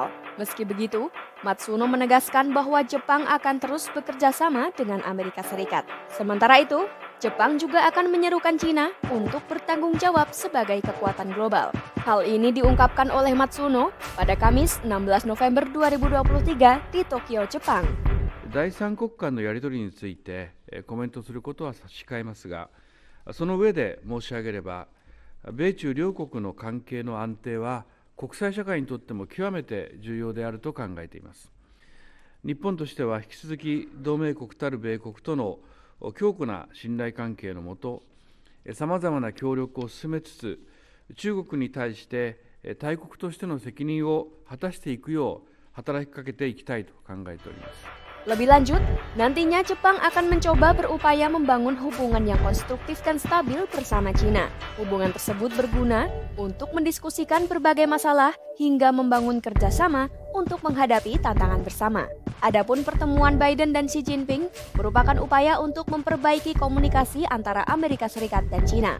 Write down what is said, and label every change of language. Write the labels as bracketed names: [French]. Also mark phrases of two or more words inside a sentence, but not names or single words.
[Indonesian] Meski begitu, Matsuno menegaskan bahwa Jepang akan terus bekerja sama dengan Amerika Serikat. Sementara itu, Jepang juga akan menyerukan China untuk bertanggung jawab sebagai kekuatan global. Hal ini diungkapkan oleh Matsuno pada Kamis 16 November 2023 di Tokyo, Jepang. [Japanese] 第三国間のやり取りについてコメントすることは差し控えますが、その上で申し上げれば、米中両国の関係の安定は国際社会にとっても極めて重要であると考えています。日本としては引き続き同盟国たる米国との強固な信頼関係のもと、さまざまな協力を進めつつ、中国に対して大国としての責任を果たしていくよう働きかけていきたいと考えております。 [Indonesian] Lebih lanjut, nantinya Jepang akan mencoba berupaya membangun hubungan yang konstruktif dan stabil bersama China. Hubungan tersebut berguna untuk mendiskusikan berbagai masalah hingga membangun kerjasama untuk menghadapi tantangan bersama. Adapun pertemuan Biden dan Xi Jinping merupakan upaya untuk memperbaiki komunikasi antara Amerika Serikat dan China.